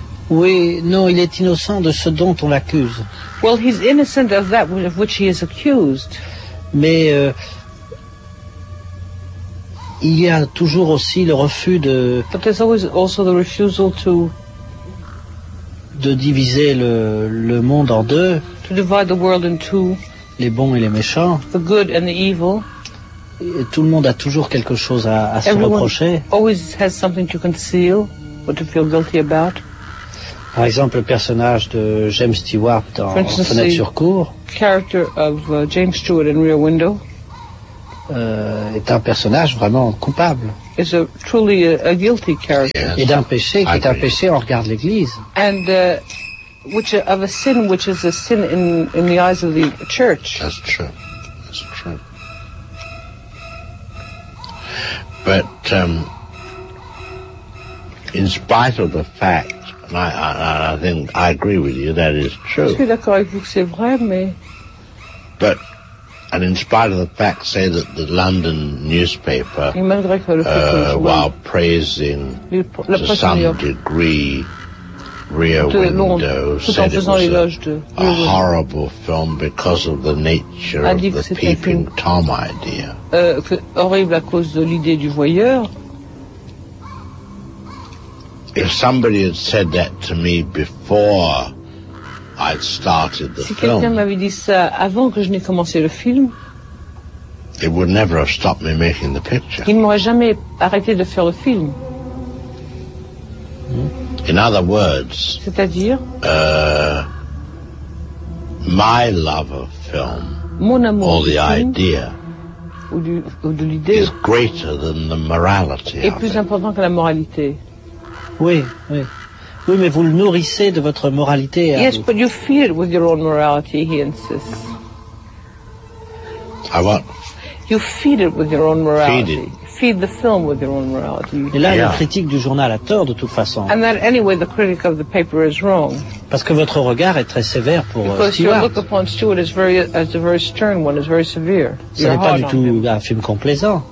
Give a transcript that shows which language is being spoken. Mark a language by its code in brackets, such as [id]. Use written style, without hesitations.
[fr] Oui, non, il est innocent de ce dont on l'accuse. [en] Well, he's innocent of that of which he is accused. [fr] Mais il y a toujours aussi le refus de. [en] But there's always also the refusal to. [fr] De diviser le monde en deux. [en] To divide the world in two. [fr] Les bons et les méchants. [en] The good and the evil. [fr] Et tout le monde a toujours quelque chose à se reprocher. [en] Everyone always has something to conceal or to feel guilty about. [fr] Par exemple, le personnage de James Stewart dans Fenêtre sur cour. [en] Character of James Stewart in Rear Window. [fr] Est un personnage vraiment coupable. [en] Is a truly a guilty character. [fr] Et d'un péché qui est un péché en regard de l'Église. [en] And which of a sin which is a sin in the eyes of the church. That's true. But in spite of the fact, I think I agree with you, that is true. [fr] Je suis d'accord avec vous, c'est vrai, mais... [en] But, and in spite of the fact, say that the London newspaper, while praising to some degree Rear Window, said it was a horrible film because of the nature of the Peeping Tom idea. [fr] Horrible à cause de l'idée du voyeur. [en] If somebody had said that to me before I'd started the film, [fr] si quelqu'un m'avait dit ça avant que je n'ai commencé le film, [en] it would never have stopped me making the picture. [fr] Il m'aurait jamais arrêté de faire le film. [en] In other words, [fr] c'est-à-dire, [en] my love of film, [fr] mon amour [en] or the idea, [fr] ou de l'idée, [en] is greater than the morality. [fr] Est plus important que la moralité. Oui, oui. Oui, mais vous le nourrissez de votre moralité. [en] Yes, [fr] vous. [en] But you feed it with your own morality, he insists. I what? You feed it with your own morality. Feed it. Feed the film with your own morality. [fr] Et là, yeah. La critique du journal a tort de toute façon. [en] And that anyway, the critic of the paper is wrong. [fr] Parce que votre regard est très sévère pour [en] Because Stewart. Because your look upon Stewart is very, as a very stern one, is very severe. [fr] Ce n'est pas du tout un film complaisant.